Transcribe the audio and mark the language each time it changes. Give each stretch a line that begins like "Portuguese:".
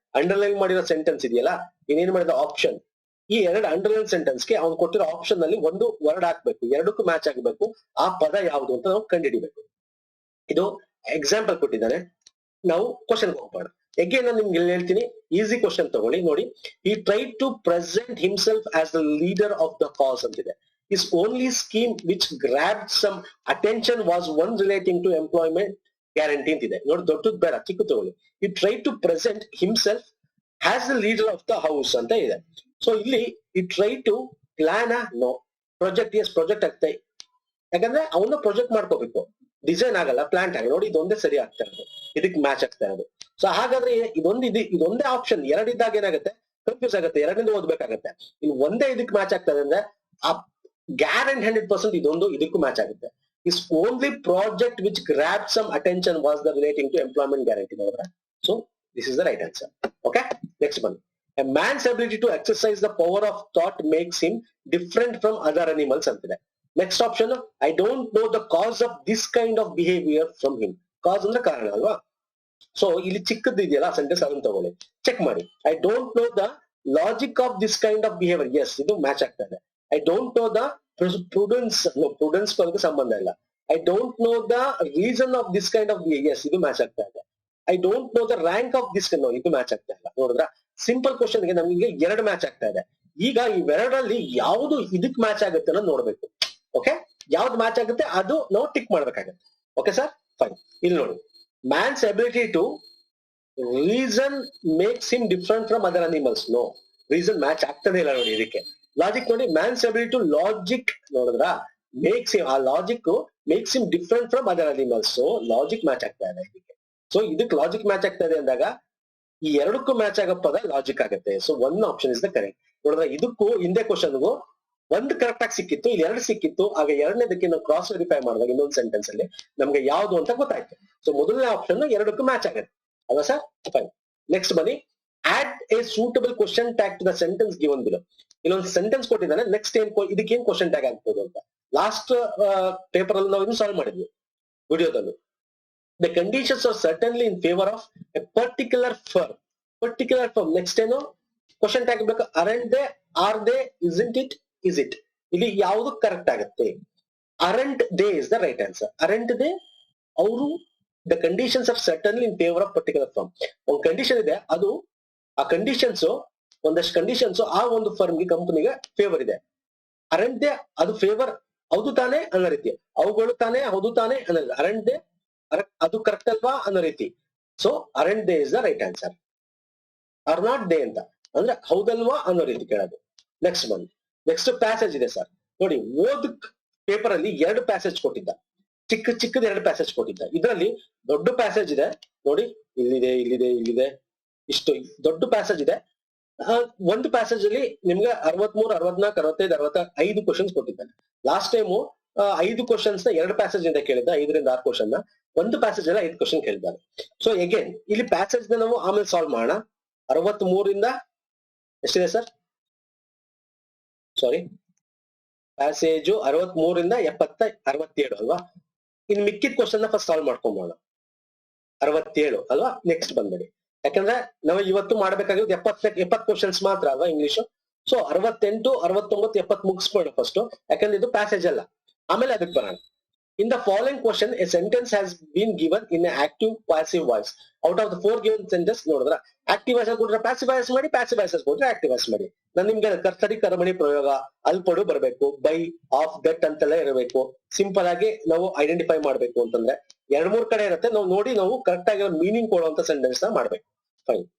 Kannada: Underline ಮಾಡಿರೋ sentence ಇದೆಯಲ್ಲ, ಏನೇನ್ ಮಾಡಿದ ಆಪ್ಷನ್, ಈ 2 ಅಂಡರ್ಲೈನ್ ಸೆಂಟೆನ್ಸ್ಗೆ ಅವ್ನು ಕೊಟ್ಟಿರೋ ಆಪ್ಷನ್ ನಲ್ಲಿ ಒಂದು ವರ್ಡ್ ಹಾಕ್ಬೇಕು, 2ಕ್ಕೂ ಮ್ಯಾಚ್ ಆಗಬೇಕು. ಆ ಪದ ಯಾವುದು ಅಂತ ನಾವು ಕಂಡುಹಿಡಿಬೇಕು. ಇದು ಎಕ್ಸಾಂಪಲ್ ಕೊಟ್ಟಿದ್ದಾನೆ. ನಾವು ಕ್ವಶನ್ ಹೋಗೋಣ.
English: again
Kannada: ನಾನು ನಿಮ್ಗೆ ಹೇಳ್ತೀನಿ,
English: easy question
Kannada: ತಗೊಳ್ಳಿ ನೋಡಿ.
English: He try to present himself as the leader of the cause ಅಂತಿದೆ. His only scheme which grabbed some attention was one relating to employment guarantee ಅಂತಿದೆ.
Kannada: ನೋಡಿ, ದೊಡ್ಡದು ಬೇಡ, ಚಿಕ್ಕ ತಗೊಳ್ಳಿ.
English: He tried to present himself as the leader of the house
Kannada: ಅಂತ ಇದೆ. So ಇಲ್ಲಿ
English: he tried to plan
Kannada: no project, S project ಆಗ್ತಾ, ಯಾಕಂದ್ರೆ ಅವನ್ನ ಪ್ರಾಜೆಕ್ಟ್ ಮಾಡ್ಕೋಬೇಕು, ಡಿಸೈನ್ ಆಗಲ್ಲ, ಪ್ಲಾಂಟ್ ಆಗ. ನೋಡಿ, ಇದೊಂದೇ ಸರಿ ಆಗ್ತಾ ಇರೋದು, ಇದಕ್ಕೆ ಮ್ಯಾಚ್ ಆಗ್ತಾ ಇರೋದು. ಸೊ ಹಾಗಾದ್ರೆ ಇದೊಂದೇ ಆಪ್ಷನ್ 2 ಇದ್ದಾಗ ಏನಾಗುತ್ತೆ, ಕನ್ಫ್ಯೂಸ್ ಆಗುತ್ತೆ, 2ರಿಂದ ಓದ್ಬೇಕಾಗತ್ತೆ. ಇನ್ನು ಒಂದೇ ಇದಕ್ಕೆ ಮ್ಯಾಚ್ ಆಗ್ತದೆ ಅಂದ್ರೆ ಆ ಗ್ಯಾರಂಟಿ 100% ಇದೊಂದು ಇದಕ್ಕೂ ಮ್ಯಾಚ್ ಆಗುತ್ತೆ.
English: His only project which grabbed some attention was the relating to employment guarantee. So this is the right answer. Okay, next one. A man's ability to exercise the power of thought makes him different from other animals antide. Next option, I don't know the cause of this kind of behavior from him.
Kannada: Cause ಅಂದ್ರೆ ಕಾರಣ ಅಲ್ವಾ. So ಇಲ್ಲಿ ಚಿಕ್ಕದ್ದು ಇದೆಯಲ್ಲ sentence, ಅದನ್ನ ತಗೊಳ್ಳಿ, check ಮಾಡಿ.
English: I don't know the logic of this kind of behavior.
Kannada: Yes, ಇದು match ಆಗ್ತಾ ಇದೆ.
English: I don't know the prudence, no, prudence
Kannada: ಗೆ ಸಂಬಂಧ ಇಲ್ಲ.
English: I don't know the reason of this kind of behavior.
Kannada: Yes, ಇದು match ಆಗ್ತಾ ಇದೆ.
English: I don't know the rank of this kind. No,
Kannada: ಇದು ಮ್ಯಾಚ್ ಆಗ್ತಾ ಇಲ್ಲ. ನೋಡಿದ್ರ, ಸಿಂಪಲ್ ಕ್ವಶನ್ ಗೆ ನಮಗೆ 2 ಮ್ಯಾಚ್ ಆಗ್ತಾ ಇದೆ. ಈಗ ಇವೆರಡರಲ್ಲಿ ಯಾವುದು ಇದಕ್ ಮ್ಯಾಚ್ ಆಗುತ್ತೆ ಅನ್ನೋದು ನೋಡ್ಬೇಕು. ಓಕೆ, ಯಾವ್ದು ಮ್ಯಾಚ್ ಆಗುತ್ತೆ ಅದು ನಾವು ಟಿಕ್ ಮಾಡ್ಬೇಕಾಗತ್ತೆ. Okay sir, fine.
English: ಇಲ್ಲಿ ನೋಡಿ, man's ability to reason makes him different from other animals.
Kannada: No, reason match ಆಗ್ತಾನೆ ಇಲ್ಲ ನೋಡಿ ಇದಕ್ಕೆ. ಲಾಜಿಕ್ ನೋಡಿ,
English: man's ability to logic
Kannada: ನೋಡಿದ್ರ, ಮೇಕ್ಸ್ ಹಿಮ್,
English: ಆ logic makes him different from other animals.
Kannada: So logic match ಆಗ್ತಾ ಇದೆ ಇದಕ್ಕೆ. ಸೊ ಇದಕ್ಕೆ ಲಾಜಿಕ್ ಮ್ಯಾಚ್ ಆಗ್ತಾ ಇದೆ ಅಂದಾಗ ಈ 2ಕ್ಕೂ ಮ್ಯಾಚ್ ಆಗೋ ಪದ ಲಾಜಿಕ್ ಆಗುತ್ತೆ. So 1 option
English: Is the correct.
Kannada: ನೋಡಿದ್ರೆ ಇದಕ್ಕೂ ಹಿಂದೆ ಕ್ವಶನ್ಗೂ ಒಂದು ಕರೆಕ್ಟ್ ಆಗಿ ಸಿಕ್ಕಿತ್ತು, ಇಲ್ಲಿ 2 ಸಿಕ್ಕಿತ್ತು. ಆಗ 2ನೇದಕ್ಕೆ ನಾವು ಕ್ರಾಸ್ ವೆರಿಫೈ ಮಾಡಿದಾಗ ಇನ್ನೊಂದು ಸೆಂಟೆನ್ಸ್ ಅಲ್ಲಿ ನಮ್ಗೆ ಯಾವ್ದು ಅಂತ ಗೊತ್ತಾಯ್ತು. ಸೊ ಮೊದಲನೇ ಆಪ್ಷನ್ 2ಕ್ಕೂ ಮ್ಯಾಚ್ ಆಗುತ್ತೆ ಅಲ್ವಾ ಸರ್, ಫೈನ್.
English: Next ಬನ್ನಿ, add a suitable question tag to the sentence given below.
Kannada: ಇಲ್ಲೊಂದು ಸೆಂಟೆನ್ಸ್ ಕೊಟ್ಟಿದ್ದಾನೆ, ನೆಕ್ಸ್ಟ್ ಇದಕ್ಕೆ ಏನ್ ಕ್ವಶನ್ ಟ್ಯಾಗ್ ಆಗ್ಬೋದು ಅಂತ ಲಾಸ್ಟ್ ಪೇಪರ್ ಅಲ್ಲಿ ನಾವು ಇದನ್ನು ಸಾಲ್ವ್ ಮಾಡಿದ್ವಿ ವಿಡಿಯೋದಲ್ಲಿ.
English: The conditions are certainly in favor of a particular firm. Particular firm. Next
Kannada: ಏನು ಕ್ವಶನ್ ಟ್ಯಾಗ್ ಬೇಕು,
English: aren't they, are they, isn't it, is it.
Kannada: ಇಲ್ಲಿ ಯಾವುದು ಕರೆಕ್ಟ್ ಆಗುತ್ತೆ?
English: aren't they is the right answer. aren't they ಅವರು, the conditions are certainly in favor of particular firm.
Kannada: ಒಂದು condition ಇದೆ, ಅದು ಆ ಕಂಡೀಷನ್ಸ್, ಒಂದಷ್ಟು ಕಂಡೀಷನ್ಸ್ ಆ ಒಂದು ಫರ್ಮ್ಗೆ, ಕಂಪನಿಗೆ ಫೇವರ್ ಇದೆ.
English: aren't they
Kannada: ಅದು ಫೇವರ್ ಹೌದು ತಾನೆ ಅನ್ನೋ ರೀತಿ, ಅವುಗಳು ತಾನೆ ಹೌದು ತಾನೆ ಅನ್ನೋದು.
English: aren't they
Kannada: ಅದು ಕರೆಕ್ಟ್ ಅಲ್ವಾ ಅನ್ನೋ ರೀತಿ.
English: So aren't they is the right answer. are not they
Kannada: ಅಂತ ಅಂದ್ರೆ ಹೌದಲ್ವಾ ಅನ್ನೋ ರೀತಿ ಕೇಳೋದು. ನೆಕ್ಸ್ಟ್ ಬಂದು ನೆಕ್ಸ್ಟ್ ಪ್ಯಾಸೇಜ್ ಇದೆ ಸರ್. ನೋಡಿ, ಓದಕ್ ಪೇಪರ್ ಅಲ್ಲಿ 2 ಪ್ಯಾಸೇಜ್ ಕೊಟ್ಟಿದ್ದ, ಚಿಕ್ಕದ 2 ಪ್ಯಾಸೇಜ್ ಕೊಟ್ಟಿದ್ದ. ಇದರಲ್ಲಿ ದೊಡ್ಡ ಪ್ಯಾಸೇಜ್ ಇದೆ ನೋಡಿ, ಇಲ್ಲಿದೆ ಇಷ್ಟು ದೊಡ್ಡ ಪ್ಯಾಸೇಜ್ ಇದೆ. ಒಂದು ಪ್ಯಾಸೇಜ್ ಅಲ್ಲಿ ನಿಮ್ಗೆ 63, 64, 65, 65 ಕ್ವಶನ್ಸ್ ಕೊಟ್ಟಿದ್ದಾನೆ. ಲಾಸ್ಟ್ ಟೈಮು 5 ಕ್ವಶನ್ಸ್ ನ 2 ಪ್ಯಾಸೇಜ್ ಇಂದ ಕೇಳಿದ್ದ, 5ರಿಂದ 6 ಕ್ವಶನ್ ನ ಒಂದು ಪ್ಯಾಸೇಜ್ ಎಲ್ಲ 5 ಕ್ವಶನ್ ಕೇಳಿದ್ದಾನೆ. ಸೊ ಅಗೇನ್ ಇಲ್ಲಿ ಪ್ಯಾಸೇಜ್ ನ ನಾವು ಆಮೇಲೆ ಸಾಲ್ವ್ ಮಾಡೋಣ. 63ರಿಂದ ಎಷ್ಟಿದೆ ಸರ್, ಸಾರಿ, ಪ್ಯಾಸೇಜು 63ರಿಂದ 67 ಅಲ್ವಾ. ಇನ್ ಮಿಕ್ಕಿದ ಕ್ವಶನ್ ನ ಫಸ್ಟ್ ಸಾಲ್ವ್ ಮಾಡ್ಕೊಂಬೋಣ. 67 ಅಲ್ವಾ. ನೆಕ್ಸ್ಟ್ ಬಂದ್ಬಿಡಿ, ಯಾಕಂದ್ರೆ ನಾವು ಇವತ್ತು ಮಾಡ್ಬೇಕಾಗಿರೋದು 70 ಕ್ವಶನ್ಸ್ ಮಾತ್ರ ಅಲ್ವಾ ಇಂಗ್ಲಿಷ್. ಸೊ 68, 69, 70 ಮುಗಿಸ್ಬೇಡ ಫಸ್ಟ್, ಯಾಕಂದ್ರೆ ಇದು ಪ್ಯಾಸೇಜ್ ಅಲ್ಲ. ಆಮೇಲೆ ಅದಕ್ಕೆ ಬರೋಣ.
English: In the following question, a sentence has been given in an active passive voice. Out of the 4 given sentences,
Kannada: ನೋಡಿದ್ರ ಆಕ್ಟಿವ್ ವಾಯ್ಸ್ ಕೊಟ್ರೆ ಪ್ಯಾಸಿವ್ ವಾಯ್ಸ್ ಮಾಡಿ, ಪ್ಯಾಸಿವ್ ವಾಯ್ಸ್ ಕೊಟ್ರೆ ಆಕ್ಟಿವ್ ವಾಯ್ಸ್ ಮಾಡಿ. ನಾನು ನಿಮ್ಗೆ ಕರ್ತರಿ ಕರ್ಮಣಿ ಪ್ರಯೋಗ ಅಲ್ಪಡು ಬರಬೇಕು, ಬೈ, ಆಫ್, ದಟ್ ಅಂತೆಲ್ಲ ಇರಬೇಕು. ಸಿಂಪಲ್ ಆಗಿ ನಾವು ಐಡೆಂಟಿಫೈ ಮಾಡ್ಬೇಕು ಅಂತಂದ್ರೆ 2-3 ಕಡೆ ಇರುತ್ತೆ, ನಾವು ನೋಡಿ ನಾವು ಕರೆಕ್ಟ್ ಆಗಿ ಮೀನಿಂಗ್ ಕೊಡುವಂತ ಸೆಂಟೆನ್ಸ್ ನ ಮಾಡ್ಬೇಕು. ಫೈನ್.